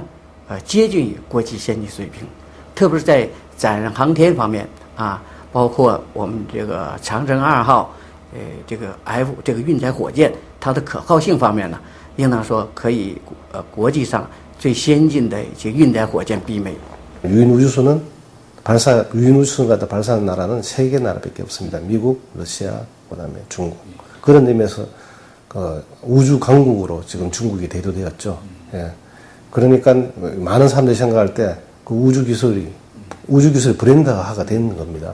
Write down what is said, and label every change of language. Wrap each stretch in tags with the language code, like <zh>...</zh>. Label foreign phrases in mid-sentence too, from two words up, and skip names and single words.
<zh>接近于国际先进水平，特别是在载人航天方面啊，包括我们这个长征2号，这个 F 这个运载火箭，它的可靠性方面呢，应当说可以国际上最先进的一些运载火箭媲美。</zh> <ko>유인 우주선은 유인 우주선을 발사하는 나라는 3개 나라밖에 없습니다. 미국, 러시아, 그다음에 중국. 그런 의미에서 우주 강국으로 지금 중국이 대두되었죠. 예. 그러니까 많은 사람들이 생각할 때 그 우주 기술이 브랜드화가 되는 겁니다.</ko>